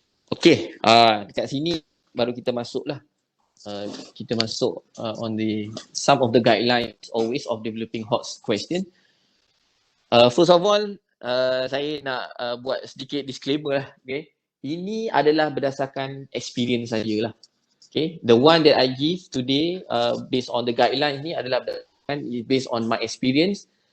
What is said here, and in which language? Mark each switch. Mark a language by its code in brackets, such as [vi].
[en] Okay, [ms] dekat sini baru kita masuk lah. Kita masuk [en] on the some of the guidelines always of developing hot question. First of all, [ms] saya nak buat sedikit disclaimer lah. Okay, ini adalah berdasarkan experience sajalah. [en] Okay, the one that I give today based on the guidelines [ms] ni adalah [en] based on my experience.